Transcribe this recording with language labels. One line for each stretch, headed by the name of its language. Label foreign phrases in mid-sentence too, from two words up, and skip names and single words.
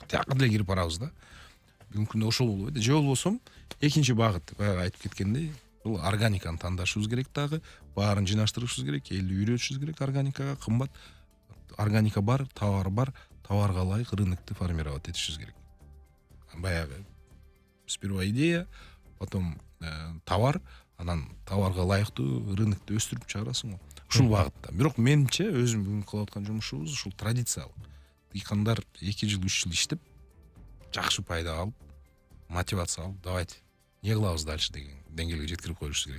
Kyrgyz: Тияка деле кирип барабыз да. Бүгүнкү күндө ошол болбойт. Же болбосо экинчи багыт, баягы айтып кеткендей, бул органиканы тандашыбыз керек дагы, баарын жыйнаштырышыбыз керек, элди үйрөтүшүбүз керек органикага, кымбат. Органика бар, товарга ылайык рынокты формировать этишибиз керек. Баягы
Russian: сперва идея, потом товар,
Kyrgyz: анан товарга ылайыктуу рынокты өстүрүп чыгарасың го. Ушул багытта. Бирок менимче өзүм бүгүн кылып аткан жумушубуз ушул традициялык. Дыйкандар 2 жыл 3 жыл иштеп, жакшы пайда алып, мотивация алып, давайте не кылабыз дальше деген деңгээлге жеткирип коюшубуз керек.